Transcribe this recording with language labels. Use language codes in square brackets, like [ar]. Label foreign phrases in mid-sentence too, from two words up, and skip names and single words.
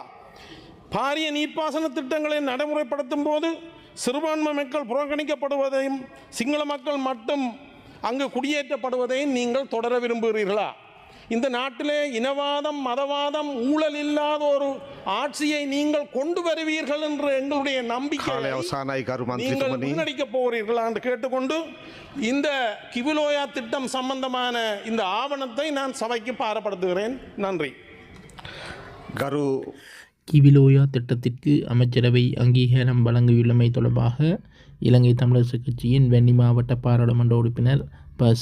[ta] பாரிய நீர்ப்பாசன திட்டங்களை நடைமுறைப்படுத்தும் போது சிறுபான்மை மக்கள் புறக்கணிக்கப்படுவதையும் சிங்கள மக்கள் மட்டும் அங்கு குடியேற்றப்படுவதையும் நீங்கள் தொடர விரும்புகிறீர்களா? இந்த நாட்டிலே இனவாதம், மதவாதம், ஊழல் இல்லாத ஒரு ஆட்சியை நீங்கள் கொண்டு வருவீர்கள் என்று எங்களுடைய நம்பிக்கை [si] කාලය අවසානයි ගරු [ta] நீங்கள் [si] මන්ත්‍රීතුමනි. [ta] முன்னெடுக்கப் போகிறீர்களா என்று கேட்டுக்கொண்டு இந்த கிவிலோயா திட்டம் சம்பந்தமான இந்த ஆவணத்தை நான் சபைக்கு பாரப்படுத்துகிறேன். நன்றி. [si] ගරු [ta] கிவிலோயா திட்டத்திற்கு அமைச்சரவை அங்கீகாரம் வழங்கியுள்ளமை தொடர்பாக இலங்கை தமிழரசு கட்சியின் வெண்ணி மாவட்ட பாராளுமன்ற உறுப்பினர் ப.